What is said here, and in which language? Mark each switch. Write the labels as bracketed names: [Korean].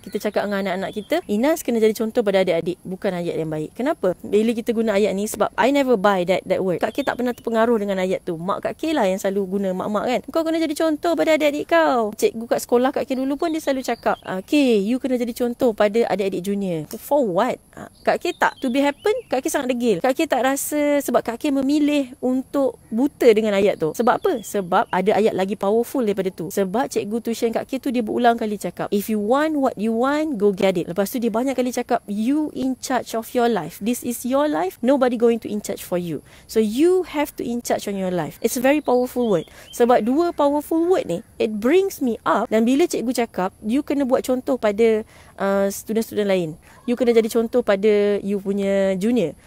[Malay] Kita cakap dengan anak-anak kita, Inas kena jadi contoh pada adik-adik, bukan ayat yang baik. Kenapa? Bila kita guna ayat ni, sebab [English] I never buy that word. [Malay] Kak K tak pernah terpengaruh dengan ayat tu. Mak Kak K lah yang selalu guna, mak-mak kan. Kau kena jadi contoh pada adik-adik kau. Cikgu kat sekolah Kak K dulu pun dia selalu cakap, K, you kena jadi contoh pada adik-adik junior. [English] For what? [Malay] Kak K tak. [English] To be happen, [Malay] Kak K sangat degil. Kak K tak rasa, sebab Kak K memilih untuk buta dengan ayat tu. Sebab apa? Sebab ada ayat lagi powerful daripada tu. Sebab cikgu tuition Kak K tu dia berulang kali cakap, [English] if you want what you want, go get it. [Malay] Lepas tu dia banyak kali cakap, [English] you in charge of your life. This is your life. Nobody going to in charge for you. So you have to in charge on your life. It's a very powerful word. [Malay] Sebab dua [English] powerful word [Malay] ni, [English] it brings me up. [Malay] Dan bila cikgu cakap, you kena buat contoh pada student-student lain. You kena jadi contoh pada you punya junior.